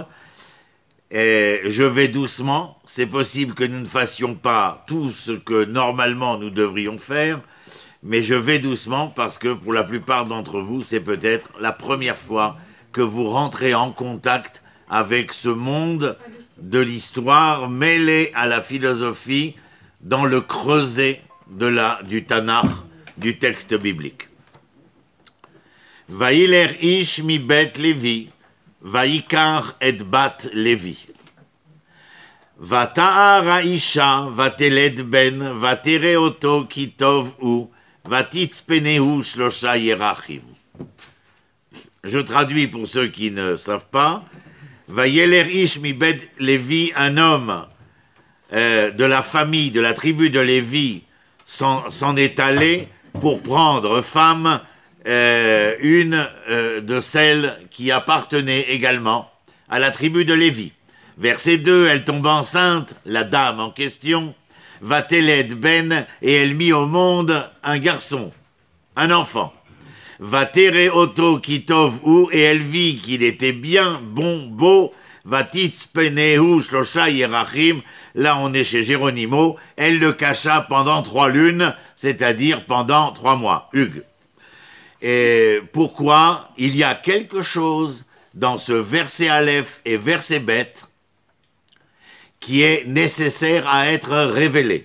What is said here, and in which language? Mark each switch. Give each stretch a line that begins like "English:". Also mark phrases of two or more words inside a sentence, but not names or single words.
French: Et je vais doucement, c'est possible que nous ne fassions pas tout ce que normalement nous devrions faire, mais je vais doucement parce que pour la plupart d'entre vous, c'est peut-être la première fois que vous rentrez en contact avec ce monde de l'histoire mêlé à la philosophie dans le creuset du Tanakh, du texte biblique.
Hebrew: וילך איש מבית לוי, ויקח את בת לוי. ותהר האשה, ותלד בן, ותרא אתו כי טוב הוא, ותצפנהו שלשה ירחים.
French: Je traduis pour ceux qui ne savent pas.
Hebrew: וילך איש מבית לוי,
French: un homme de la famille, de la tribu de Lévi, s'en est allé pour prendre femme une de celles qui appartenaient également à la tribu de Lévi. Verset 2, elle tombe enceinte, la dame en question,
Hebrew: ותלד בן,
French: et elle mit au monde un garçon, un enfant.
Hebrew: ותרא אתו כי טוב הוא,
French: et elle vit qu'il était bien, bon, beau,
Hebrew: ותצפנהו שלשה ירחים.
French: Là, on est chez Géronimo. Elle le cacha pendant 3 lunes, c'est-à-dire pendant 3 mois. Hugues. Et pourquoi? Il y a quelque chose dans ce verset Aleph et verset Bet qui est nécessaire à être révélé.